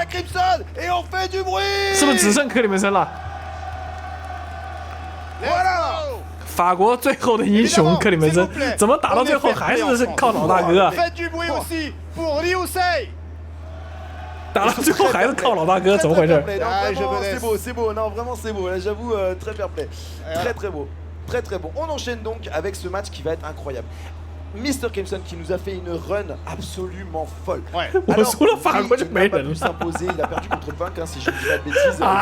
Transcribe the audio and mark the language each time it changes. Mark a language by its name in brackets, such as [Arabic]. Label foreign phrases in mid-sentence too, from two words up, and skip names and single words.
[Chinese] 是不是只剩克里门森了？法国最后的英雄克里门森，怎么打到最后还是靠老大哥？打到最后还是靠老大哥，怎么回事 [French] ？C'est beau, non vraiment c'est beau. Là j'avoue très [English] fair play, [French] très beau, très bon. On enchaîne donc avec ce match qui va être incroyable. Mr. Crimson qui nous a fait une run absolument folle. Ouais. Alors, il n'a pas pu s'imposer, il a perdu contre Punk, hein, si je ne dis pas de bêtises.